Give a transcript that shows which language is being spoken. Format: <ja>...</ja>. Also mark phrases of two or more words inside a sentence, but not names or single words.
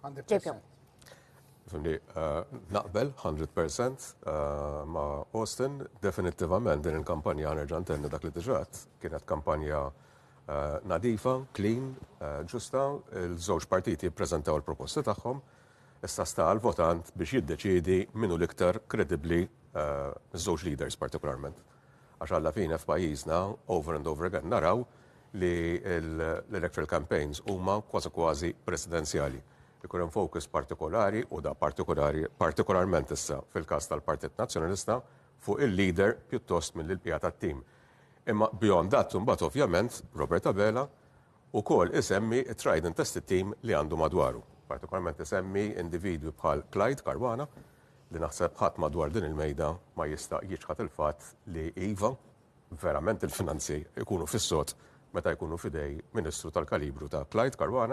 <mt>Naqbel 100% ma' Austin, definitivament din il-kampanja nerġa' ntenni dak li diġat kienet kampanja nadifa, clean, ġusta, il-żewġ partiti jippreżentaw il-proposti tagħhom, issa sta l-votant biex jiddeċiedi minnu l-iktar kredibbli żewġ leaders partikolarment. Għax alla fina f'pajjiżna</mt> <en>over and over again</en> <mt>naraw li l-</mt> <en>electoral campaigns</en> <mt>huma kważi presidenzjali. Ikun hemm focus partikolari u da partikolarment issa fil-każ tal-Partit Nazzjonalista fuq il-leader pjuttost mill-bqija tat-tim. Imma</mt> <en>beyond that</en> <mt>imbagħad ovvjament Robert Abela wkoll isemmi it-</mt> <en>trident test team</en> <mt>li għandu madwaru. Partikolarment isemmi individwi bħal Clyde Karwana li naħseb ħadd madwar din il-mejda ma jista' jiġħad il-fatt li iva verament il-finanzi ikunu fis-sod meta jkunu fidej Ministru tal-kalibru ta' Clyde Karwana.</mt>